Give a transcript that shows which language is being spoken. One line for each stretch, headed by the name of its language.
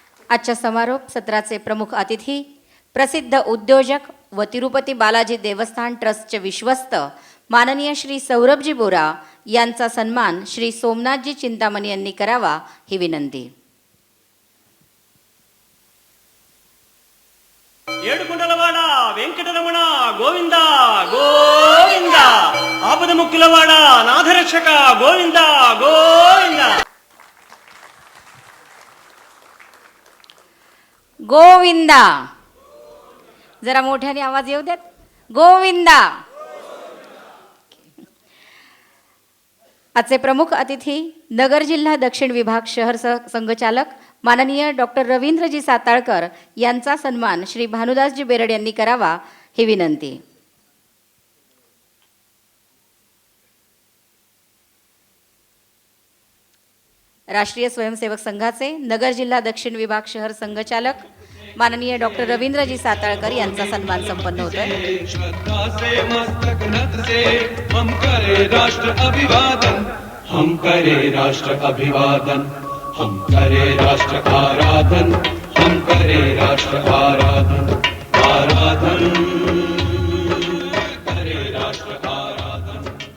Marathi: आजच्या समारोप सत्राचे प्रमुख अतिथी प्रसिद्ध उद्योजक व तिरुपती बालाजी देवस्थान ट्रस्टचे विश्वस्त माननीय श्री सौरभजी बोरा यांचा सन्मान श्री सोमनाथजी चिंतामणी यांनी करावा ही विनंती.
Telugu: ఏడుకొండలవాడ వెంకటరమణ గోవింద గోవింద ఆపదముక్కులవాడ నాథరక్షక గోవింద గోవింద.
Marathi: गोविंदा. जरा मोठ्याने आवाज येऊ देत. गोविंदा. आजचे प्रमुख अतिथी नगर जिल्हा दक्षिण विभाग शहर संघचालक माननीय डॉक्टर रवींद्रजी साताळकर यांचा सन्मान श्री भानुदासजी बेरड यांनी करावा ही विनंती. राष्ट्रीय स्वयंसेवक संघाचे नगर जिल्हा दक्षिण विभाग शहर संघचालक माननीय डॉक्टर रवींद्रजी साताळकर यांचा सन्मान संपन्न होतोय.
Hindi: श्रद्धा से मस्तक नत से हम करे राष्ट्र अभिवादन, हम करे राष्ट्र अभिवादन, हम करे राष्ट्र आराधन, हम करे राष्ट्र आराधन, आराधन करे राष्ट्र आराधन.